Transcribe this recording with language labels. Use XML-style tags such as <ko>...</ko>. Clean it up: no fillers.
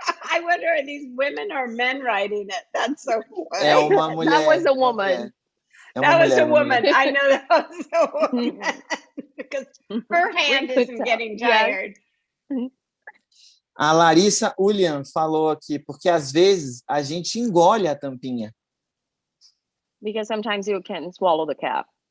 <en>I wonder, are these women or men writing it? That's so funny.</en> <pt>É uma mulher.</pt> <en>That was a woman. That was a woman. I know that was a woman. Because her hand isn't getting tired.</en> <pt>A Larissa William falou aqui, porque às vezes a gente engole a tampinha.</pt> <en>Because sometimes you can swallow the cap.</en>